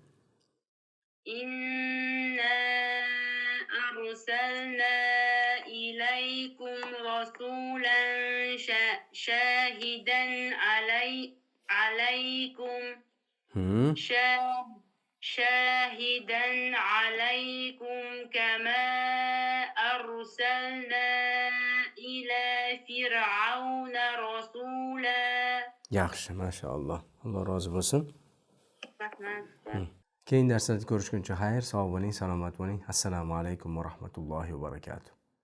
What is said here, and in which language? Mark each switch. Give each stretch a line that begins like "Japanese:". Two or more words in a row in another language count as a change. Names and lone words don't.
Arabic: إنا أرسلنا إليكم رسولا شاهدا عليكم شاهدا عليكم كما أرسلنا إلى فرعون رسولا
Uzbek: Yaxshi, mashalloh. Alloh rozi bo'lsin. Keyingi darslarda ko'rishguncha xayr, sog' bo'ling, salomat bo'ling. Assalomu alaykum va rahmatullohi va barakatuh.